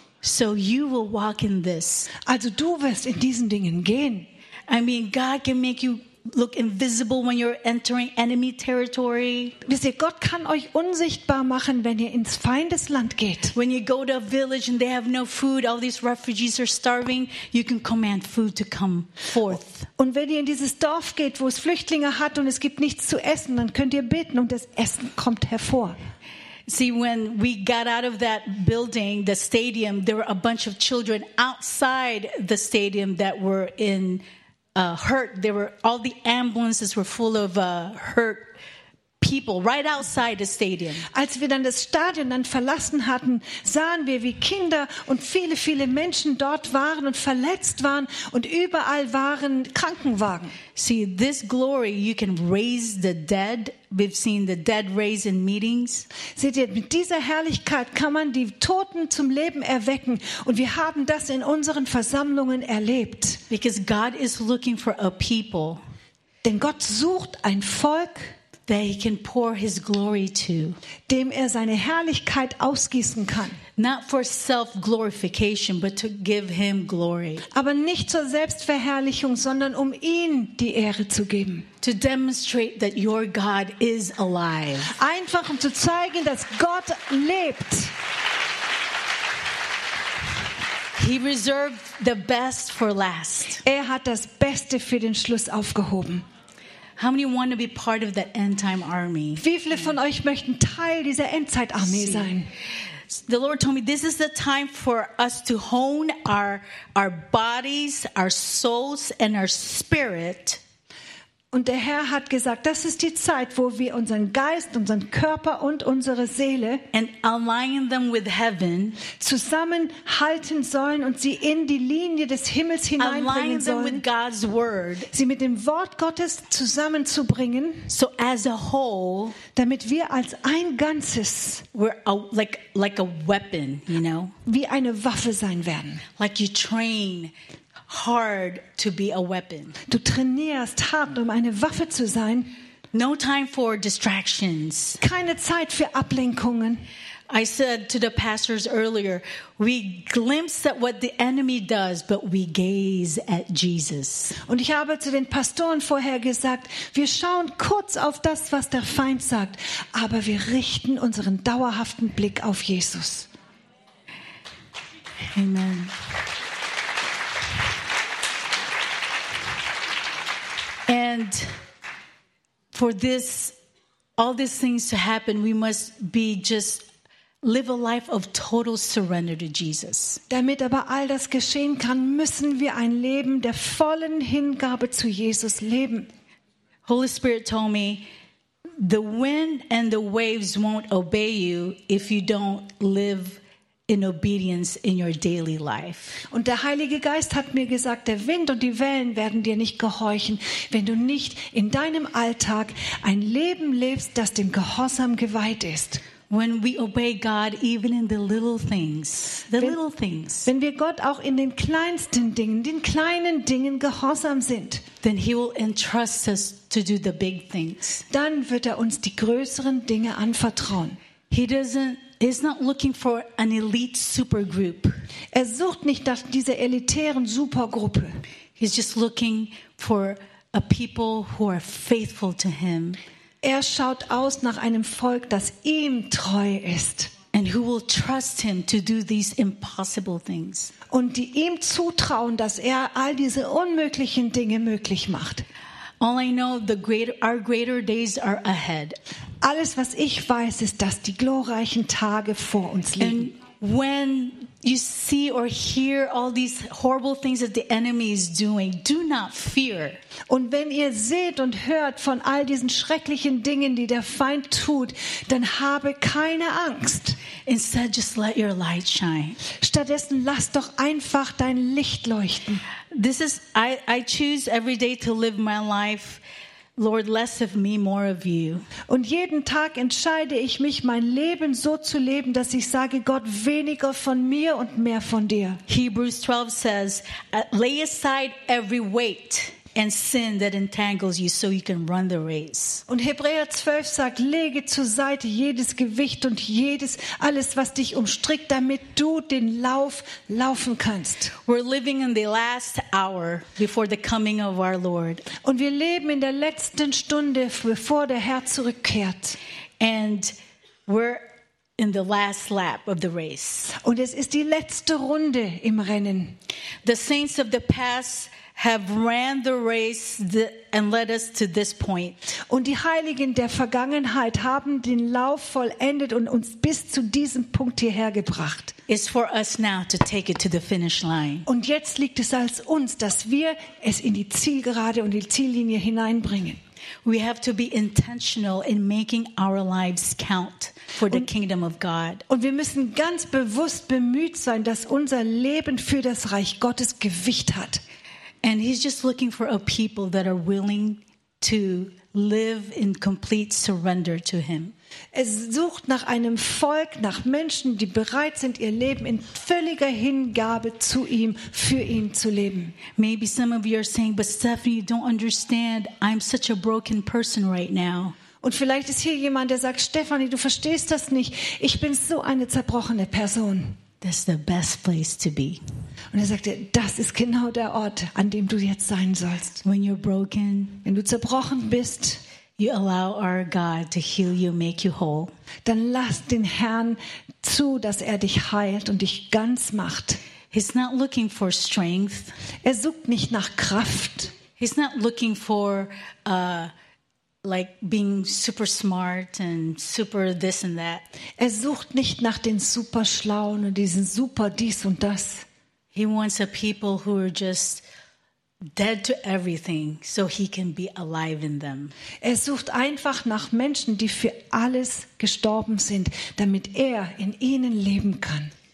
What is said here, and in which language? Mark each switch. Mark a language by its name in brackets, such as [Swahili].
[English] So you will walk in this. [German] Also du wirst in diesen Dingen gehen. [English] I mean, God can make you look invisible when you're entering enemy territory. [German] Wisst ihr, Gott kann euch unsichtbar machen, wenn ihr ins Feindesland geht. [English] When you go to a village and they have no food, all these refugees are starving, you can command food to come forth. [German] Und wenn ihr in dieses Dorf geht, wo es Flüchtlinge hat und es gibt nichts zu essen, dann könnt ihr beten und das Essen kommt hervor. [English] See, when we got out of that building, the stadium, there were a bunch of children outside the stadium that were in hurt. There were all the ambulances were full of hurt people right outside the stadium. [German] Als wir dann das Stadion dann verlassen hatten, sahen wir, wie Kinder und viele, viele Menschen dort waren und verletzt waren, und überall waren Krankenwagen. [English] See, this glory, you can raise the dead. We've seen the dead raised in meetings. [German] Seht ihr, mit dieser Herrlichkeit kann man die Toten zum Leben erwecken, und wir haben das in unseren Versammlungen erlebt. [English] Because God is looking for a people. [German] Denn Gott sucht ein Volk, [English] that he can pour his glory to, [German] dem er seine Herrlichkeit ausgießen kann. [English] Not for self-glorification, but to give him glory. [German] Aber nicht zur Selbstverherrlichung, sondern um ihn die Ehre zu geben. [English] To demonstrate that your God is alive. [German] Einfach um zu zeigen, dass Gott lebt. [English] He reserved the best for last. [German] Er hat das Beste für den Schluss aufgehoben. [English] How many want to be part of that end-time army? [German] Wie viele von euch möchten Teil dieser Endzeitarmee sein? [English] The Lord told me this is the time for us to hone our bodies, our souls and our spirit. [German] Und der Herr hat gesagt, das ist die Zeit, wo wir unseren Geist, unseren Körper und unsere Seele [English] and align them with heaven, [German] zusammenhalten sollen und sie in die Linie des Himmels hineinbringen sollen. [English] Align them with God's word, [German] sie mit dem Wort Gottes zusammenzubringen, [English] so as a whole, [German] damit wir als ein Ganzes [English] we're a, like a weapon, you know? [German] Wie eine Waffe sein werden. [English] Like you train hard to be a weapon. [German] Du trainierst hart, um eine Waffe zu sein. [English] No time for distractions. [German] Keine Zeit für Ablenkungen. [English] I said to the pastors earlier, we glimpse at what the enemy does, but we gaze at Jesus. [German] Und ich habe zu den Pastoren vorher gesagt, wir schauen kurz auf das, was der Feind sagt, aber wir richten unseren dauerhaften Blick auf Jesus. [English] Amen. And for this, all these things to happen, we must be just live a life of total surrender to Jesus. [German] Damit aber all das geschehen kann, müssen wir ein Leben der vollen Hingabe zu Jesus leben. [English] Holy Spirit told me, the wind and the waves won't obey you if you don't live in obedience in your daily life. [German] Und der Heilige Geist hat mir gesagt, der Wind und die Wellen werden dir nicht gehorchen, wenn du nicht in deinem Alltag ein Leben lebst, das dem Gehorsam geweiht ist. [English] When we obey God even in the little things, [German] wenn wir Gott auch in den kleinsten Dingen, den kleinen Dingen gehorsam sind, [English] then he will entrust us to do the big things. [German] Dann wird er uns die größeren Dinge anvertrauen. [English] He's not looking for an elite supergroup. [German] Er sucht nicht nach dieser elitären Supergruppe. [English] He's just looking for a people who are faithful to him. [German] Er schaut aus nach einem Volk, das ihm treu ist. [English] And who will trust him to do these impossible things. [German] Und die ihm zutrauen, dass er all diese unmöglichen Dinge möglich macht. [English] All I know, our greater days are ahead. [German] Alles, was ich weiß, ist, dass die glorreichen Tage vor uns liegen. [English] And when you see or hear all these horrible things that the enemy is doing, do not fear. [German] Und wenn ihr seht und hört von all diesen schrecklichen Dingen, die der Feind tut, dann habe keine Angst. [English] Instead, just let your light shine. [German] Stattdessen lass doch einfach dein Licht leuchten. [English] This is I choose every day to live my life. Lord, less of me, more of you. [German] Und jeden Tag entscheide ich mich, mein Leben so zu leben, dass ich sage, Gott, weniger von mir und mehr von dir. [English] Hebrews 12 says, lay aside every weight and sin that entangles you so you can run the race. [German] Und Hebräer 12 sagt, lege zur Seite jedes Gewicht und jedes alles, was dich umstrickt, damit du den Lauf laufen kannst. [English] We're living in the last hour before the coming of our Lord. [German] Und wir leben in der letzten Stunde, bevor der Herr zurückkehrt. [English] And we're in the last lap of the race. [German] Und es ist die letzte Runde im Rennen. [English] The saints of the past have ran the race and led us to this point. [German] Und die Heiligen der Vergangenheit haben den Lauf vollendet und uns bis zu diesem Punkt hierher gebracht. [English] It's for us now to take it to the finish line. [German] Und jetzt liegt es als uns, dass wir es in die Zielgerade und die Ziellinie hineinbringen. [English] We have to be intentional in making our lives count for the kingdom of God. [German] Und wir müssen ganz bewusst bemüht sein, dass unser Leben für das Reich Gottes Gewicht hat. [English] And he's just looking for a people that are willing to live in complete surrender to him. [German] Es sucht nach einem Volk, nach Menschen, die bereit sind, ihr Leben in völliger Hingabe zu ihm, für ihn zu leben. [English] Maybe some of you are saying, but Stephanie, you don't understand. I'm such a broken person right now. [German] Und vielleicht ist hier jemand, der sagt, Stephanie, du verstehst das nicht. Ich bin so eine zerbrochene Person. [English] That's the best place to be. [German] Und er sagte, das ist genau der Ort, an dem du jetzt sein sollst. [English] When you're broken, [German] wenn du zerbrochen bist, [English] you allow our God to heal you, make you whole. [German] Dann lass den Herrn zu, dass er dich heilt und dich ganz macht. [English] He's not looking for strength. [German] Er sucht nicht nach Kraft. [English] He's not looking for like being super smart and super this and that. [German] Er sucht nicht nach den super schlauen und diesen super dies und das. [English] He wants a people who are just dead to everything so he can be alive in them. [German] Er sucht einfach nach Menschen, die für alles gestorben sind, damit er in ihnen leben kann.